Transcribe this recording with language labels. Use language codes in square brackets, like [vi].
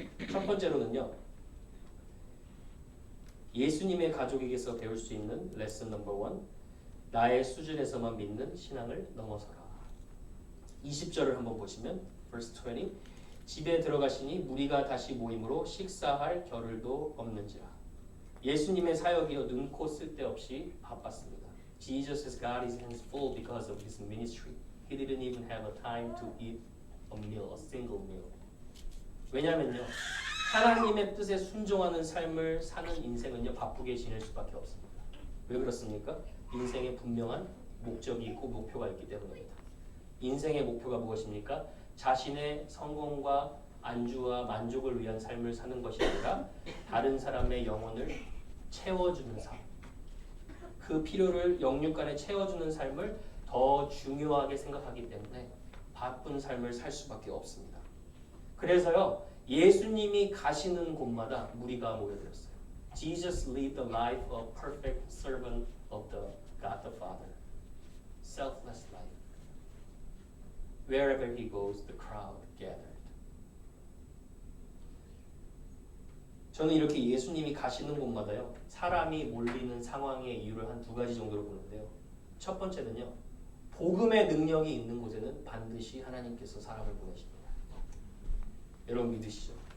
[ko] 첫 번째로는요, 예수님의 가족에게서 배울 수 있는 레슨 넘버 1, 나의 수준에서만 믿는 신앙을 넘어서라. 20절을 한번 보시면 [en] verse 20, [ko] 집에 들어가시니 무리가 다시 모임으로 식사할 겨를도 없는지라. 예수님의 사역이요, 눈코 쓸데없이 바빴습니다. [en] Jesus has got his hands full because of his ministry. He didn't even have a time to eat a meal, a single meal. [ko] 왜냐하면요, 하나님의 뜻에 순종하는 삶을 사는 인생은요, 바쁘게 지낼 수밖에 없습니다. 왜 그렇습니까? 인생에 분명한 목적이 있고 목표가 있기 때문입니다. 인생의 목표가 무엇입니까? 자신의 성공과 안주와 만족을 위한 삶을 사는 것이 아니라 다른 사람의 영혼을 채워주는 삶, 그 필요를 영육간에 채워주는 삶을 더 중요하게 생각하기 때문에 바쁜 삶을 살 수밖에 없습니다. 그래서요, 예수님이 가시는 곳마다 무리가 모여들었어요. [en] Jesus lived the life of perfect servant of the God the Father. Selfless life. Wherever he goes, the crowd gathered. [ko] 저는 이렇게 예수님이 가시는 곳마다요, 사람이 몰리는 상황의 이유를 한 두 가지 정도로 보는데요. 첫 번째는요, 복음의 능력이 있는 곳에는 반드시 하나님께서 사람을 보내십니다. 여러분 믿으시죠?